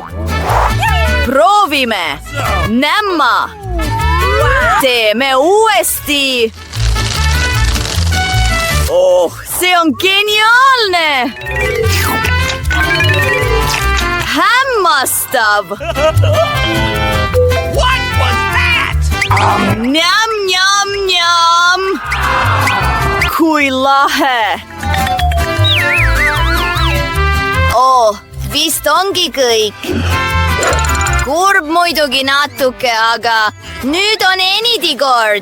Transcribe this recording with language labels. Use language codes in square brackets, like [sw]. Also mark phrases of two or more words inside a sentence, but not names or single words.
[et] Proovime. Nämma. Teeme uuesti. See on geniaalne. Hämmastav. [en] What was that? [et] Njam, njam, njam. Kui lahe. Vist ongi kõik. Kurb muidugi natuke, aga nüüd on Enidi kord.